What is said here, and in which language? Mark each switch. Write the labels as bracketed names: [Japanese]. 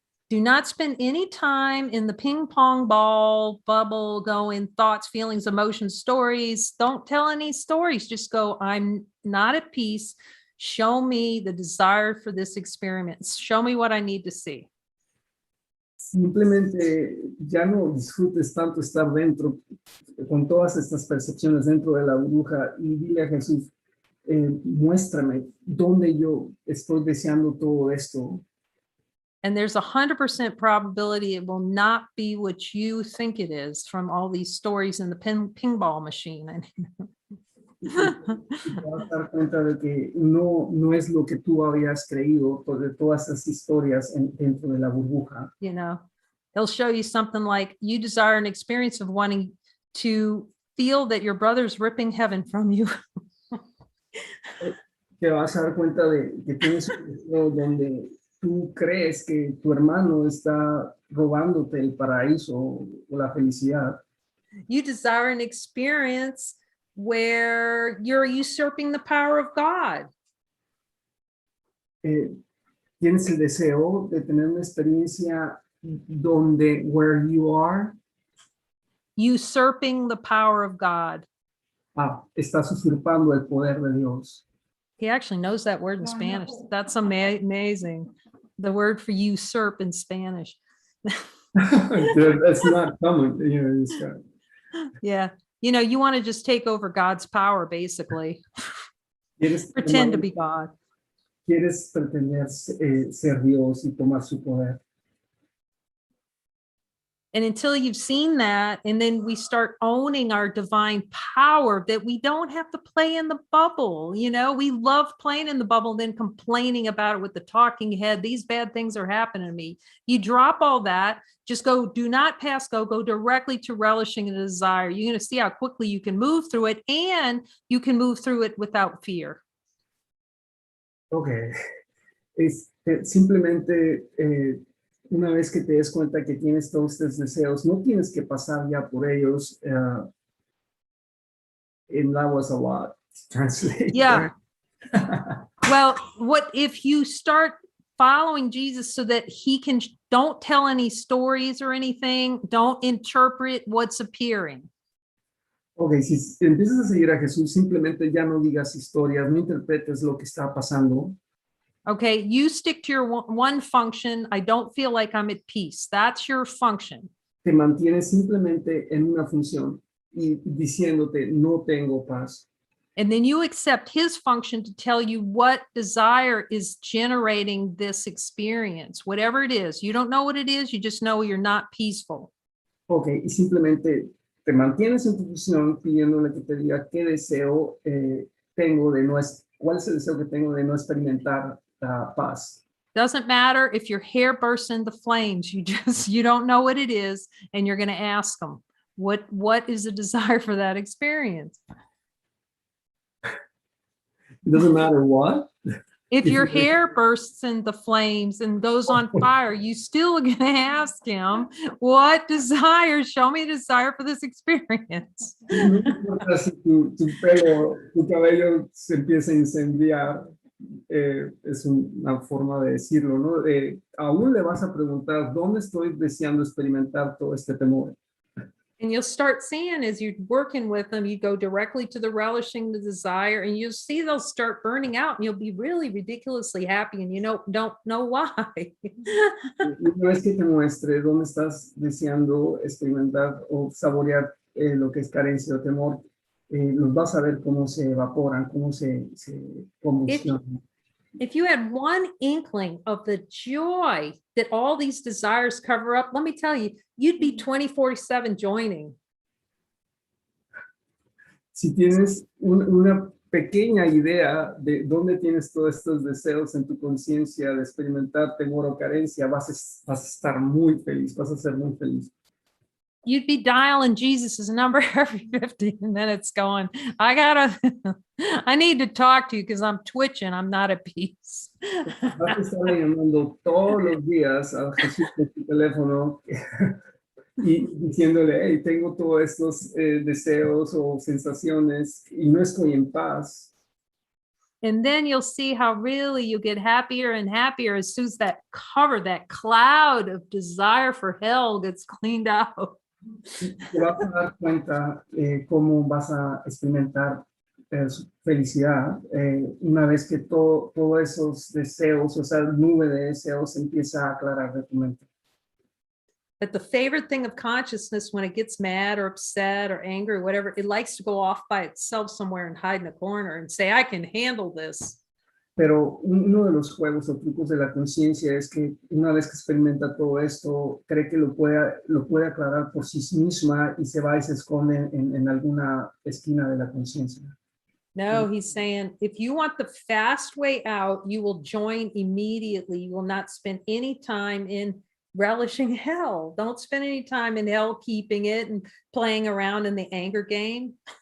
[English] do not spend any time in the ping pong ball bubble going thoughts, feelings, emotions, stories. Don't tell any stories. Just go, I'm not at peace. Show me the desire for this experiment. Show me what I need to see. [Spanish] simplemente ya no disfrutes tanto estar dentro con todas estas percepciones dentro de la burbuja y dile a Jesús, muéstrame dónde yo estoy deseando todo esto. [English] And there's 100% probability it will not be what you think it is from all these stories in the ping ball machine. [Spanish] Y te vas a dar cuenta de que no es lo que tú habías creído de todas esas historias dentro de la burbuja. [English] You know, they'll show you something like you desire an experience of wanting to feel that your brother's ripping heaven from you. [Spanish] Te vas a dar cuenta de que tienes un deseo donde tú crees que tu hermano está robándote el paraíso o la felicidad. [English] You desire an experience where you're usurping the power of God. [Spanish] Tienes el deseo de tener una experiencia donde [English] where you are Usurping the power of God. [Spanish] estás usurpando el poder de Dios. [English] He actually knows that word in Spanish. That's amazing. The word for usurp in Spanish. That's not common, you know, this guy. Yeah. You know, you want to just take over God's power, basically. Pretend to be God. [Spanish] Quieres pretender ser Dios y tomar su poder. [English] And until you've seen that, and then we start owning our divine power, that we don't have to play in the bubble. You know, we love playing in the bubble, then complaining about it with the talking head. These bad things are happening to me. You drop all that, just go, do not pass go directly to relishing a desire. You're going to see how quickly you can move through it, and you can move through it without fear. Okay. [Spanish] Simplemente una vez que te des cuenta que tienes todos estos deseos, no tienes que pasar ya por ellos. [English] And that was a lot to translate. Yeah. Well, what if you start following Jesus so that he can, don't tell any stories or anything, don't interpret what's appearing. [Spanish] Ok, si empiezas a seguir a Jesús, simplemente ya no digas historias, no interpretes lo que está pasando. [English] Okay, you stick to your one function. I don't feel like I'm at peace. That's your function. [Spanish] Te mantienes simplemente en una función y diciéndote, no tengo paz. [English] And then you accept his function to tell you what desire is generating this experience, whatever it is. You don't know what it is. You just know you're not peaceful. [Spanish] Ok, y simplemente te mantienes en tu función pidiéndole que te diga qué deseo tengo de no, cuál es el deseo que tengo de no experimentar paz. [English] Doesn't matter if your hair bursts into flames. You don't know what it is, and you're going to ask them, what is the desire for that experience? It doesn't matter what. If your hair bursts into flames and goes on fire, you still going to ask him, what desire? Show me a desire for this experience. [Spanish] No importa si tu cabello se empieza a incendiar, es una forma de decirlo, ¿no? Aún le vas a preguntar, ¿dónde estoy deseando experimentar todo este temor? [English] And you'll start seeing as you're working with them, you go directly to the relishing, the desire, and you'll see they'll start burning out and you'll be really ridiculously happy and don't know why. [Spanish] Y una vez que te muestre dónde estás deseando experimentar o saborear lo que es carencia o temor, los vas a ver cómo se evaporan, cómo se combustionan. [English] If you had one inkling of the joy that all these desires cover up, let me tell you, you'd be 24/7 joining. [Spanish] Si tienes una pequeña idea de dónde tienes todos estos deseos en tu conciencia de experimentar temor o carencia, vas a estar muy feliz, vas a ser muy feliz. [English] You'd be dialing Jesus's number every 15 minutes going, I need to talk to you because I'm twitching. I'm not at peace. [Spanish] Vas a estar llamando todos los días a Jesús en tu teléfono y diciéndole, hey, tengo todos estos deseos o sensaciones y no estoy en paz. [English] And then you'll see how really you get happier and happier as soon as that cloud of desire for hell gets cleaned out. [Spanish] Te vas a dar cuenta cómo vas a experimentar felicidad una vez que todos esos deseos, o sea, nube de deseos empieza a aclarar de tu mente. [English] But the favorite thing of consciousness when it gets mad or upset or angry or whatever, it likes to go off by itself somewhere and hide in a corner and say, I can handle this. [Spanish] Pero uno de los juegos o trucos de la conciencia es que una vez que experimenta todo esto, cree que lo puede aclarar por sí misma y se va y se esconde en alguna esquina de la conciencia. [English] No, he's saying, if you want the fast way out, you will join immediately. You will not spend any time in relishing hell. Don't spend any time in hell keeping it and playing around in the anger game.